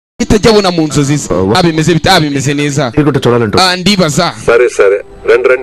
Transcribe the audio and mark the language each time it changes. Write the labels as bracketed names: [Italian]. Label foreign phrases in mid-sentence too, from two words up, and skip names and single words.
[Kinyarwanda] atajya abona mu nzozi ze. Abimeze bite? Abimeze neza. [Telugu] మీరు కూడా చూడాలంటూ [Kinyarwanda] Ndibaza [Telugu] సరే సరే రండి రండి